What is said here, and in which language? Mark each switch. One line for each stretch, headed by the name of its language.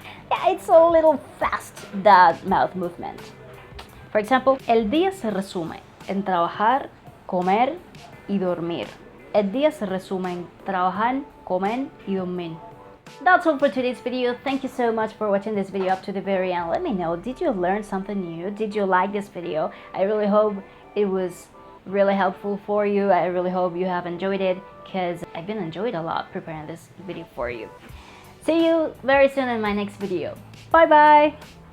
English: Yeah, it's a little fast, that mouth movement. For example,
Spanish: el día se resume en trabajar, comer y dormir. El día se resume en trabajar, comer y dormir.
English: That's all for today's video. Thank you so much for watching this video up to the very end. Let me know, did you learn something new? Did you like this video? I really hope it was really helpful for you. I really hope you have enjoyed it, because I've been enjoyed a lot preparing this video for you. See you very soon in my next video. Bye bye!